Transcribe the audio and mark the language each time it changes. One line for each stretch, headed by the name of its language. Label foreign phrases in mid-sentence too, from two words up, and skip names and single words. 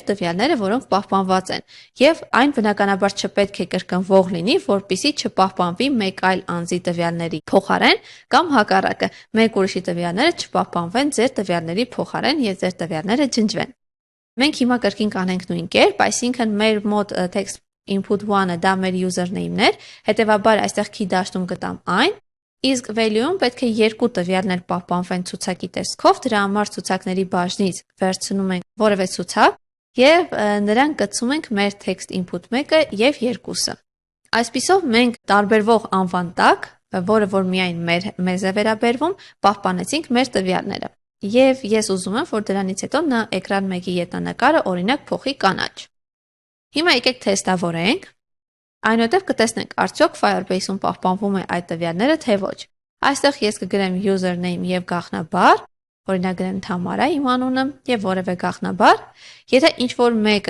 Armenian: տվյալները, որոնք պահպանված են, եւ այն բնականաբար չպետք է կրկնվող լինի, որpիսի չպահպանվի մեկ այլ անձի տվյալների փոխարեն կամ հակառակը, մեկ ուրիշի տվյալները չպահպանվեն ձեր տվյալների փոխարեն եւ ձեր տվյալները ջնջվեն։ Մենք հիմա կրկին կանենք նույն կերպ, այսինքն մեր մոտ
English: text input
Armenian: 1-ը դա մեր username-ն էր, հետեւաբար այստեղ key դաշտում գտամ այն, իսկ value-ում պետք է երկու տվյալներ պահպանվեն ցուցակի տեսքով, դրա համար ցուցակների բաժնից վերցնում ենք որևէ ցուցակ եւ նրան գցում ենք մեր
English: text input
Armenian: 1-ը եւ 2-ը։ Այսպիսով մենք տարբերվող անվան տակ, որը որ միայն մեզ է վերաբերվում, պահպանեցինք մեր տվյալները։ Եվ ես ուզում եմ, որ դրանից հետո նա էկրան 1-ի ետանկարը օրինակ փոխի կանաչ։ Հիմա եկեք թեստավորենք։ Այնուհետև կտեսնենք արդյոք Firebase-ում պահպանվում է այդ տվյալները, թե ոչ։ Այստեղ ես կգրեմ username եւ գաղտնաբառ, օրինակ գրեմ Թամարա իմ անունը եւ որևէ գաղտնաբառ։ Եթե ինչ-որ մեկը